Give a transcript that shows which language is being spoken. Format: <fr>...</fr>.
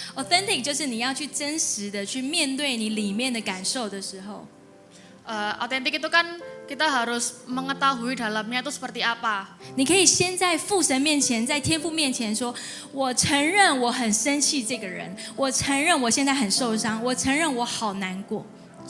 <zh>authentic 就是你要去真实的去面对你里面的感受的时候。</zh> <id>Autentik itu kan kita harus mengetahui dalamnya itu seperti apa.</id> <zh>你可以先在父神面前，在天父面前说：“我承认我很生气这个人，我承认我现在很受伤，我承认我好难过。”</zh>